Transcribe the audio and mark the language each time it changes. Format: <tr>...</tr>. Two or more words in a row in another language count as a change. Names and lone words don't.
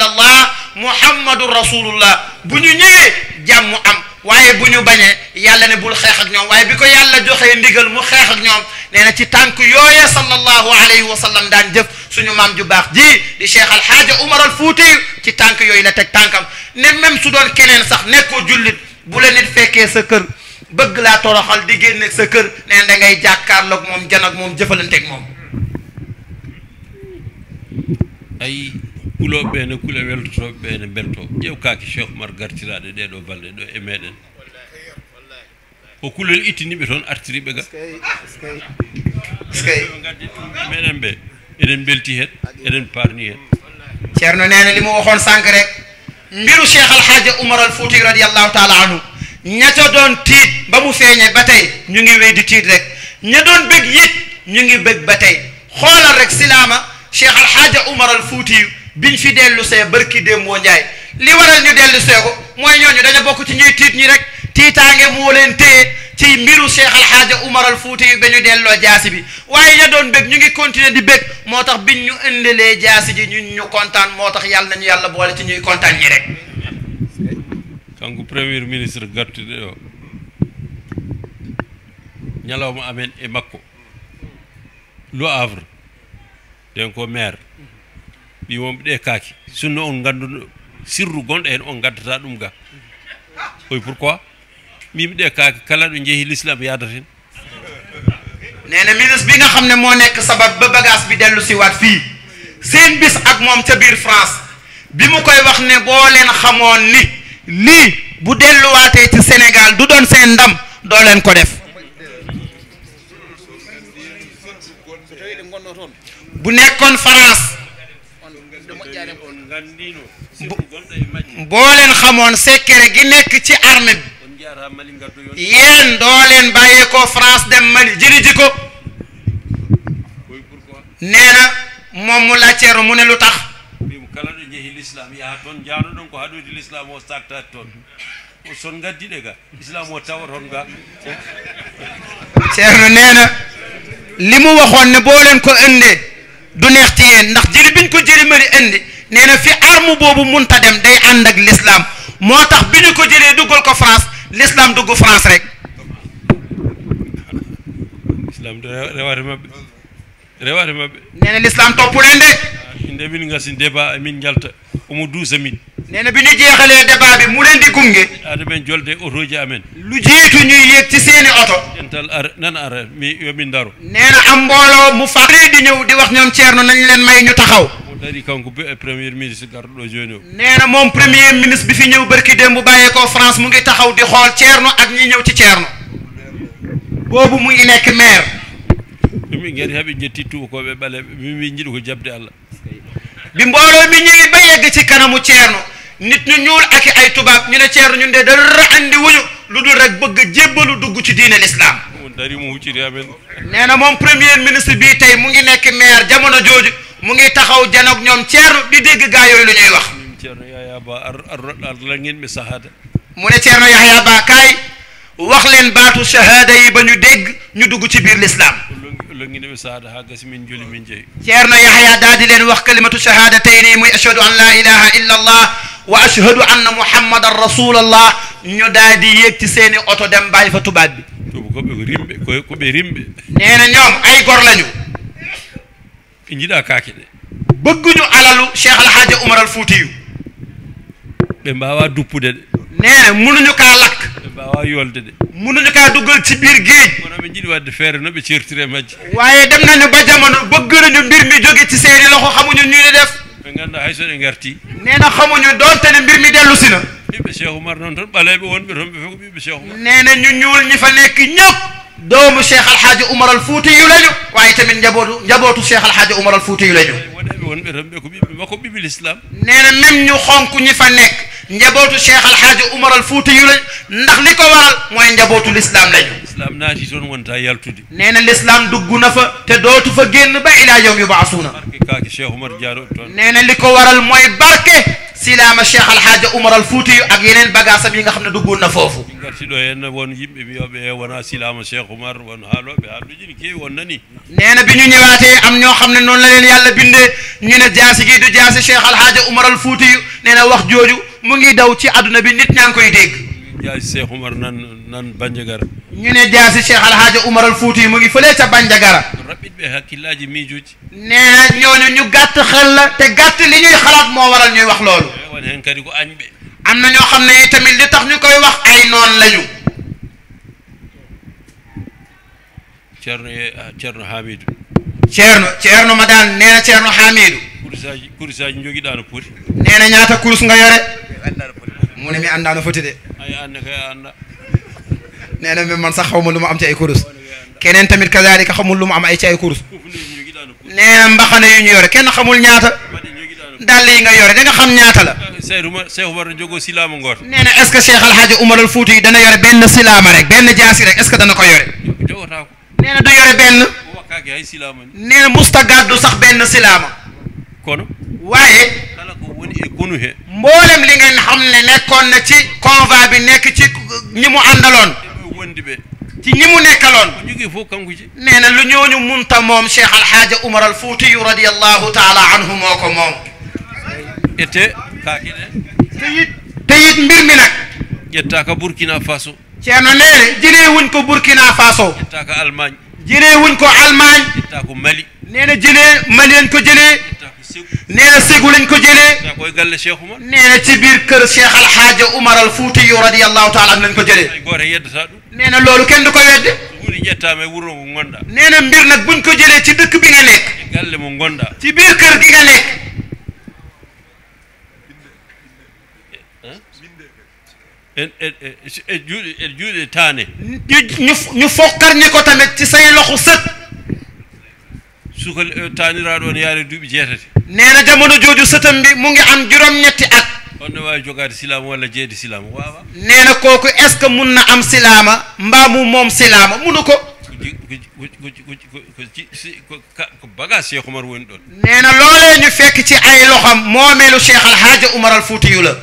<ar>الله محمد رسول الله</ar> <wo>bu ñu ñëwee jàmm am waaye bu ñu bañee yàlla ne bul xeex ak ñoom waaye bi ko yàlla joxee ndigal mu xeex ak ñoom nee na ci tànk yooyee</wo> <ar>صلى الله عليه وسلم</ar> <wo>daan jëf suñu maam ju baax ji di Cheikh Alhaaji Umar al Fuutiyu ci tànk yooyu la teg tànkam ne même su doon keneen sax nekkoo jullit bu la nit fekkee sa kër bëgg laa toroxal di génne sa kër nee da ngay jàkkaarloog moom jan ak moom jëfalanteeg moom</wo> <ff>ay kulooɓe ne kula weltotoɓe ɓe ne belto ƴeew kaake Cheikh Oumar gartiraɗe ɗeɗo balɗe ɗo e meɗen ko kulol ittiniɓe toon artiriɓe ga gaddi ɗum meɗen ɓe eɗen belti hen eɗen parni hen</ff> <wo>Ceerno nee na li mu waxoon sànq rek mbiru Cheikh Alhaaji Umar al Fuutiyu</wo> <ar>رضي الله تعالى عنه</ar> <wo>ña ca doon tiit ba mu feeñee ba tey ñu ngi wéy di tiit rek ña doon bëgg it ñu ngi bëgg ba tey xoolal rek silaama Cheikh Alhaaji Umar al Fuutiyu biñ fi dellu see barki démboo Njaay li waral ñu dellu see ko mooy ñooñu dañu bokk ci ñuy tiit ñi rek tiitaange moo leen téye ci mbiru Cheikh Alhaaji Umar al Fuutiyu ba ñu delloo jaasi bi waaye ña doon bëgg ñu ngi continuer di bëgg moo tax biñ ñu indilee jaasi ji ñun ñu kontaan moo tax yàlla nañu yàlla boole ci ñuy kontaan ñi rek</wo> <ff>kanko</ff> <fr>premier ministre</fr> <ff>gartude o ñalawma amen e makko Le Havre den ko maire wimoɓe ɗe kaaki sunno on ganduɗo sirru gonɗo hen on gaddata ɗum ga oy pourquoi mbimi ɗe kaaki kala ɗo jeehi l'islam yadata hen</ff> <wo>nee na ministre bi nga xam ne moo nekk sabab ba bagage bi dellu si waat fii seen bis ak moom ca biir France bi mu koy wax ne boo leen xamoon ni lii bu delluwaatee ci Sénégal du doon seen ndam doo leen ko def bu nekkoon France boo leen xamoon secret gi nekk ci armée bi yéen doo leen bàyyeekoo France dem Mali jëli ji ko nee na moom mu laajteeru mu ne lu tax</wo> <ff>kala ɗo jeehi l'islam yaha toon jaaɗoɗon ko haɗoyde l'islam o saktade toon son gaddiɗe ga islam o tawa toon ga</ff> <wo>Ceerno nee na li mu waxoon ne boo leen ko indee du neex ci yéen ndax jëli biñ ko jëli Mali indi nee na fi arme boobu munta dem day ànd ak l'islam moo tax bi ñu ko jëlee duggal ko France l'islam dugg France rek</wo> <ff>islam de rewate mabɓe nee</ff> <wo>na l'islam topp leen de</wo> <ff>nde min gasi débat min jalta omo duusa min</ff> <wo>nee na bi ñu jeexalee débat bi mu leen di gunge</wo> <ff>aɗa men jolde otoji amen</ff> <wo>lu jiitu ñuy yéeg ci seeni oto</wo> <ff>dental ara nan ara yomin daro</ff> <wo>nee na am mbooloo mu fari di ñëw di wax ñoom Thierno nañ leen may ñu taxaw</wo> <ff>mo dari kanko</ff> <fr>premier ministre</fr> <ff>garɗo joni o</ff> <wo>nee na moom</wo> <fr>premier ministre</fr> <wo>bi fi ñëw barki démb bu bàyyeekoo France mu ngi taxaw di xool Thierno ak ñi ñëw ci Thierno boobu mu ngi nekk maire</wo> <ff>ɗum gari haɓe jetti tubakoɓe ɓaleɓe min jiiɗi ko jabde Allah</ff> <wo>bi mbooloo mi ñëwee ba yegg ci kanamu Thierno nit ñu ñuul ak ay tubaab ñu ne Thierno ñun de dara andi wuñu lu dul rek bëgg a jébbalu dugg ci diine l'islam</wo> <ff>on dari mo hucciri amen</ff> <wo>nee na moom</wo> <fr>premier ministre</fr> <wo>bii tey mu ngi nekk maire jamono jooju mu ngi taxaw janoog ñoom Thierno di dégg gaa yooyu lu ñuy wax</wo> <ff>ceerno Yaya Ba ar languinɓe sahada</ff> <wo>mu ne Thierno Yahya Ba kaay wax leen baatu shahada yi ba ñu dégg ñu dugg ci biir l'islam</wo> <ff>languinɓe sahada ha gasi min joli min jeeyi</ff> <wo>Thierno Yahya daal di leen wax</wo> <ar>كلمة الشهادتين</ar> <wo>muy</wo> <ar>أشهد أن لا إله إلا الله وأشهد أن محمدا رسول الله</ar> <wo>ñu daal di yéeg ci seeni oto dem bàyyi fa tubaab bi</wo> <ff>tubakoɓe ko rimɓe koɓe rimɓe</ff> <wo>nee na ñoom ay gor lañu</wo> <ff>ɓe jiiɗa kaake ɗe</ff> <wo>bëgguñu alalu Cheikh Alhaji Umar al Fuutiyu</wo> <ff>ɓe mbawa duppude ɗe</ff> <wo>nee na munuñu kaa lakk</wo> <ff>ɓe mbawa yolde ɗe</ff> <wo>munuñu kaa duggal ci biir géej</wo> <ff>kono ɓe jiiɗi wadde feere no ɓe certiri e majje</ff> <wo>waaye dem nañu ba jamono bëgg nañu mbir mi jóge ci seeni loxo xamuñu ñu ne def</wo> <ff>ɓe ganda hay so ɗe garti</ff> <wo>nee na xamuñu doonte ne mbir mi dellu si na</wo> <ff>ɓiɓɓe Cheikh Oumar noon tan ɓaleɓe wonɓe toon ɓe fof ko ɓiɓɓe Cheikh Oumar</ff> <wo>nee na ñu ñuul ñi fa nekk ñëpp doomu Cheikh Alhaji Umar al Fuutiyu lañu waaye tamit njabootu Cheikh Alhaji Umar al Fuutiyu lañu</wo> <ff>woɗeɓe wonɓe toon ɓe ko ɓiɓɓe makko ɓiɓɓe l'islam</ff> <wo>nee na même ñu xonk ñi fa nekk njabootu Cheikh Alhaji Umar al Fuutiyu lañu ndax li ko waral mooy njabootu l'islam lañu</wo> <ff>islam naati toon wonta yaltude</ff> <wo>nee na l'islam dugg na fa te dootu fa génn ba</wo> <ar>إلى يوم يبعثون</ar> <ff>barke kaake Cheikh Oumar jaaroɓe toon</ff> <wo>nee na li ko waral mooy barke silaama Cheikh Alhaji Umar al Fuutiyu ak yeneen bagaasam yi nga xam ne duggoon na foofu</wo> <ff>min garti ɗo henna won yimɓe mbiyoɓe wona silama Cheikh Oumar won haaloɓe haaluji ne keewi won nani</ff> <wo>nee na bi ñu ñëwaatee am ñoo xam ne noonu la leen yàlla bindee ñu ne jaasi gi du jaasi Cheikh Alhaji Umar al Fuutiyu nee na wax jooju mu ngi daw ci àdduna bi nit ñaa ngi koy dégg</wo> <ff>jaasi Cheikh Oumar nan Bandiagara</ff> <wo>ñu ne jaasi Cheikh Alhaji Umar al Fuutiyu mu ngi fële ca Bandiagara</wo> <ff>raɓɓiɓe hakkillaji miijoji</ff> <wo>nee na ñooñu ñu gàtt xel la te gàtt li ñuy xalaat moo waral ñuy wax loolu</wo> <ff>won hen kadi ko añɓe</ff> <wo>am na ñoo xam ne tamit li tax ñu koy wax ay noon lañu ceerno Hamidou ceerno madane nee na ceerno Hamidou</wo> <ff>kurisaji joguiɗa no poti</ff> <wo>nee na ñaata kurus nga yore mu ne mi annda no foti de</wo> <ff>ay anne kay anda</ff> <wo>nee na man sax xawma lu ma am ci ay kurus keneen tamit kazalika xamul lu mu am ay ci ay kurus nee na mbaxane yu ñu yore kenn xamul ñaata dàll yi nga yore da nga xam ñaata la</wo> <ff>Cheikh Oumar no jogo silama goto</ff> <wo>nee na</wo> <fr>est ce que</fr> <wo>Cheikh Alhaji Umar al Fuutiyu dana yore benn silaama rek benn jaasi rek</wo> <fr>est ce que</fr> <wo>dana ko yore</wo> <ff>jogota ko</ff> <wo>nee na du yore benn</wo> <ff>wakkake hay silama ni</ff> <wo>nee na musta gàddu sax benn silaama</wo> <ff>kono</ff> <wo>waaye</wo> <ff>kala ko woni e gonu he</ff> <wo>mboolem li ngeen xam ne nekkoon na ci convoi bi nekk ci ñi mu àndaloon</wo> <ff>wondi ɓe</ff> <wo>ci ñi mu nekkaloon</wo> <ff>ko jogui fof kanko ji</ff> <wo>nee na lu ñooñu munta moom Cheikh Alhaji Umar al Fuutiyu</wo> <ar>رضي الله تعالى عنه</ar> <wo>moo ko moom</wo> <ff>ete kaake ɗe</ff> <wo>te it mbir mi nag</wo> <ff>ƴettaka Burkina Faso</ff> <wo>Ceerno nee jëlee wuñ ko Burkina Faso</wo> <ff>ƴettaka Allemagne</ff> <wo>jëlee wuñ ko Allemagne</wo> <ff>ƴetta ko Mali</ff> <wo>nee na jëlee Mali lañ ko jëlee</wo> <ff>ƴetta ko Ségou</ff> <wo>nee na Ségou lañ ko jëlee</wo> <ff>ƴetta koye galle Cheikh Oumar</ff> <wo>nee na ci biir kër Cheikh Alhaji Umar al Fuutiyu</wo> <ar>رضي الله تعالى عنه</ar> <wo>lañ ko jëlee</wo> <ff>hay goto yeddata ɗum</ff> <wo>nee na loolu kenn du ko wedde</wo> <ff>huuɗi ƴettama e wuuro ngo gonɗa</ff> <wo>nee na mbir nag buñ ko jëlee ci dëkk bi nga nekk</wo> <ff>e galle mo gonɗa</ff> <wo>ci biir kër gi nga nekk</wo> <ff>e juuɗe taane</ff> <wo>ñu fokkar ñi ko tamit ci say loxo sët</wo> <ff>suka taaniraɗo ne yaare duuɓi jeetati</ff> <wo>nee na jamono jooju sëtam bi mu ngi am juróom-ñetti at</wo> <ff>on ne wawi jogade silama walla jeeyde silama wawa</ff> <wo>nee na kooku</wo> <fr>est ce que</fr> <wo>mun na am silaama mbaa mu moom silaama munu ko</wo> <ff>ko bagage Cheikh Oumar woni ɗon</ff> <wo>nee na loolee ñu fekk ci ay loxam moomeelu Cheikh Alhaji Umar al Fuutiyu la</wo>